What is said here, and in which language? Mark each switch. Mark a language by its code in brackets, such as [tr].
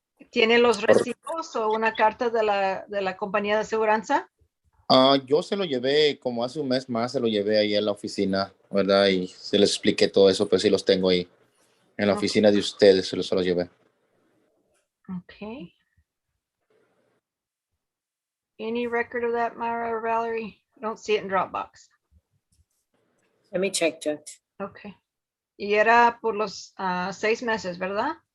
[es] ¿Tiene los recibos o una carta de la compañía de aseguranza? Yo se lo llevé como hace un mes más, se lo llevé ahí en la oficina, ¿verdad? Y se les expliqué todo eso, pero sí los tengo ahí. En la oficina de ustedes se los llevé. [en] Okay. Any record of that, Myra or Valerie? I don't see it in Dropbox. let me check, Judge. Okay. [es] Y era por los 6 meses, ¿verdad?